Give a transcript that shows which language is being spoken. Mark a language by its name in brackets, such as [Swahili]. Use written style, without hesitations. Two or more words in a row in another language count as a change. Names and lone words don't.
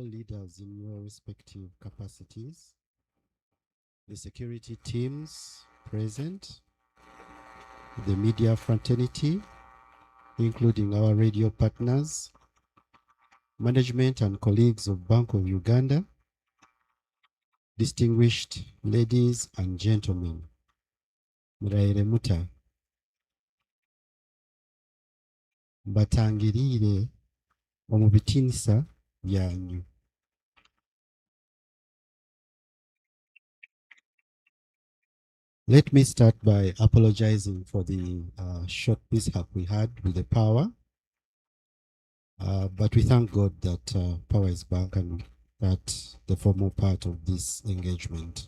[English] leaders in your respective capacities, the security teams present, the media fraternity, including our radio partners, management and colleagues of Bank of Uganda, distinguished ladies and gentlemen, [Nyankole] muraire muta, batangirire omubitinisa byanyu. [English] Let me start by apologizing for the short mishap we had with the power. But we thank God that power is back and that the formal part of this engagement.